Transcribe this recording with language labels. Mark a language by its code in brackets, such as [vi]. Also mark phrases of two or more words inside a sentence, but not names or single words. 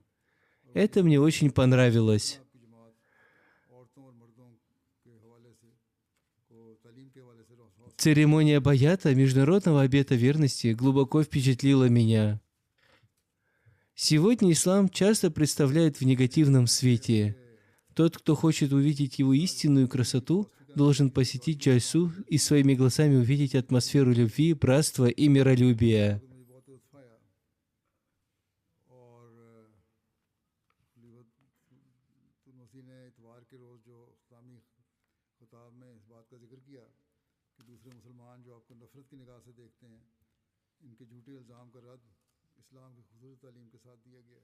[ru] Это мне очень понравилось. Церемония баята, международного обета верности, глубоко впечатлила меня. Сегодня ислам часто представляет в негативном свете. Тот, кто хочет увидеть его истинную красоту, должен посетить джальсу и своими глазами увидеть атмосферу любви, братства и миролюбия. [ur] ان کے جھوٹے الزام کا رد اسلام کی خوبصورت تعلیم کے ساتھ دیا گیا.